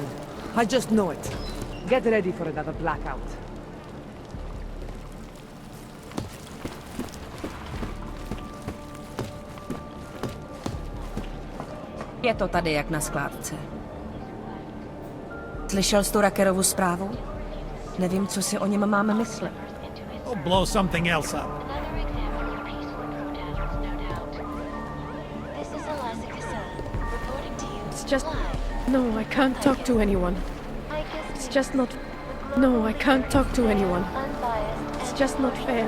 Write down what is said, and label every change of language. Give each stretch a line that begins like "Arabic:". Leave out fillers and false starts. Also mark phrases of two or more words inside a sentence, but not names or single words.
English: I just know it. Get ready for another blackout.
Czech: Je to tady jak na skládce. Slyšel jsi tu Ruckerovu zprávu? Nevím, co si o něm máme myslet.
English: I'll blow something else up. It's just... No, I can't talk to anyone. It's just not... No, I can't talk to anyone. It's just not fair.